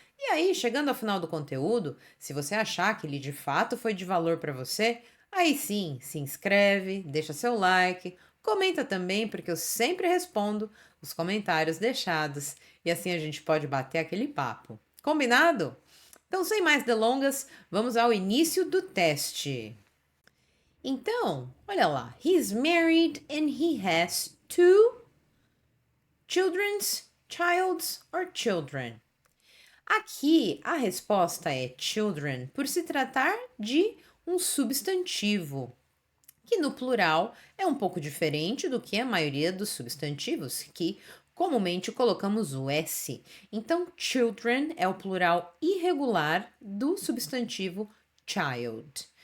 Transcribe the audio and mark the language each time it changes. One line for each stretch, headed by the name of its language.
Portuguese: E aí, chegando ao final do conteúdo, se você achar que ele de fato foi de valor para você, aí sim, se inscreve, deixa seu like, comenta também, porque eu sempre respondo os comentários deixados e assim a gente pode bater aquele papo. Combinado? Então, sem mais delongas, vamos ao início do teste. Então, olha lá.
English: He's married and he has two children's or children.
Portuguese: Aqui a resposta é children por se tratar de um substantivo, que no plural é um pouco diferente do que a maioria dos substantivos, que comumente colocamos o S. Então, children é o plural irregular do substantivo child.